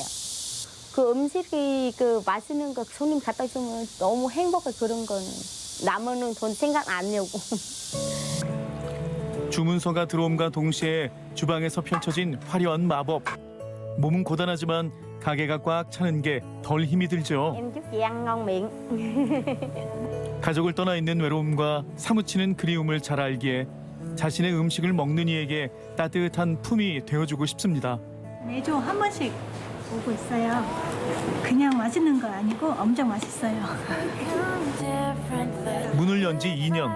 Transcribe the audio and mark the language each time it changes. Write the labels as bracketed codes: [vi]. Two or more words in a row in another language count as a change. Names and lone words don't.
[ko] 그 음식이 그 맛있는 거 손님 갖다 주면 너무 행복해. 그런 거는 남은 돈 생각 안 하고. 주문서가 들어옴과 동시에 주방에서 펼쳐진 화려한 마법. 몸은 고단하지만 가게가 꽉 차는 게 덜 힘이 들죠. [vi] Em chúc chị ăn ngon miệng. [ko] 가족을 떠나 있는 외로움과 사무치는 그리움을 잘 알기에 자신의 음식을 먹는 이에게 따뜻한 품이 되어주고 싶습니다. 매주 한 번씩 오고 있어요. 그냥 맛있는 거 아니고 엄청 맛있어요. 문을 연 지 2년.